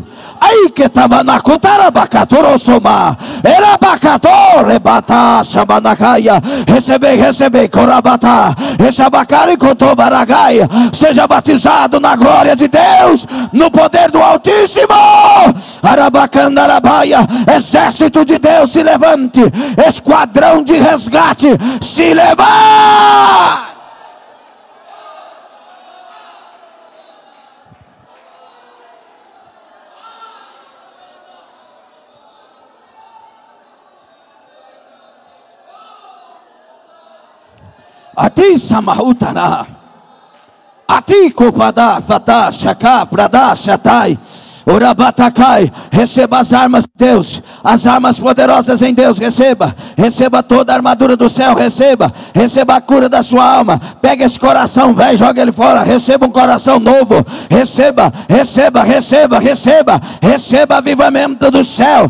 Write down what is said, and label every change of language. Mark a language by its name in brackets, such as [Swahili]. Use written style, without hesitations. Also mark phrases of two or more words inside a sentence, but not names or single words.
[Portuguese] Aí que estava na Cutarabacatorosoma, era Bacator, Bata, Shabanakaia, recebei, Corabata, Echabacari, Cotobaragaia, seja batizado na glória de Deus, no poder do Altíssimo. Arabacandarabaia, exército de Deus, se levante, esquadrão de resgate, se levante. Ati samahutana, ati kupada fata shaka prada shatai, orabatakai. Receba as armas de Deus, as armas poderosas em Deus. Receba toda a armadura do céu. Receba a cura da sua alma. Pega esse coração velho, joga ele fora. Receba um coração novo. Receba avivamento do céu.